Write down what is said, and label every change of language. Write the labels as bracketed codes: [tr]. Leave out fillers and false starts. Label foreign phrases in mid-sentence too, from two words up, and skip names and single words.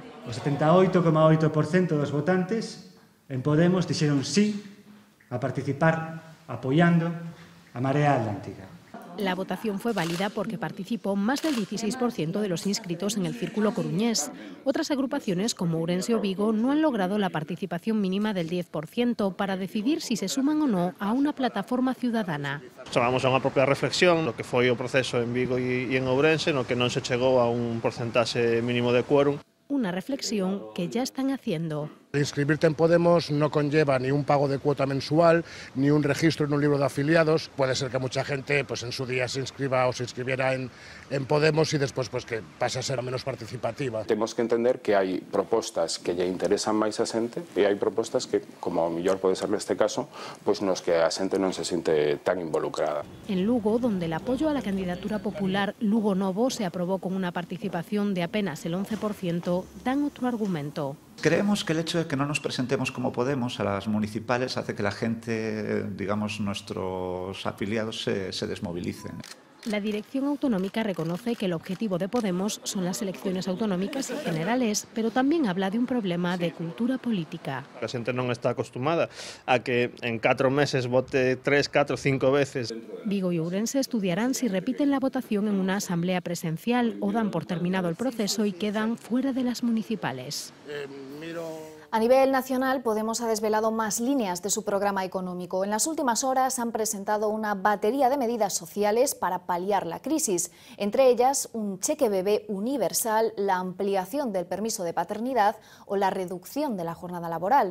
[gl] O 78,8% dos votantes en Podemos dixeron sí a participar apoyando a Marea Atlántica. [es] La votación fue válida porque participó más del 16% de los inscritos en el círculo coruñés. Otras agrupaciones como Ourense o Vigo no han logrado la participación mínima del 10% para decidir si se suman o no a una plataforma ciudadana. [gl] Chamamos a unha propia reflexión no que foi o proceso en Vigo e en Ourense, no que non se chegou a un porcentaxe mínimo de quórum. [es] Una reflexión que ya están haciendo. Inscribirte en Podemos no conlleva ni un pago de cuota mensual, ni un registro en un libro de afiliados. Puede ser que mucha gente pues en su día se inscriba o se inscribiera en Podemos y después pues que pase a ser menos participativa. [gl] Temos que entender que hai propostas que lle interesan máis a xente e hai propostas que, como ao mellor pode ser neste caso, pues nos que a xente non se sinte tan involucrada. [es] En Lugo, donde el apoyo a la candidatura popular Lugo Novo se aprobó con una participación de apenas el 11%, dan otro argumento. Creemos que el hecho de que no nos presentemos como Podemos a las municipales hace que la gente, digamos, nuestros afiliados se desmovilicen. La dirección autonómica reconoce que el objetivo de Podemos son las elecciones autonómicas y generales, pero también habla de un problema de cultura política. [gl] A xente non está acostumada a que en 4 meses vote 3, 4, 5 veces. [es] Vigo y Ourense estudiarán si repiten la votación en una asamblea presencial o dan por terminado el proceso y quedan fuera de las municipales. A nivel nacional, Podemos ha desvelado más líneas de su programa económico. En las últimas horas han presentado una batería de medidas sociales para paliar la crisis, entre ellas un cheque bebé universal, la ampliación del permiso de paternidad o la reducción de la jornada laboral.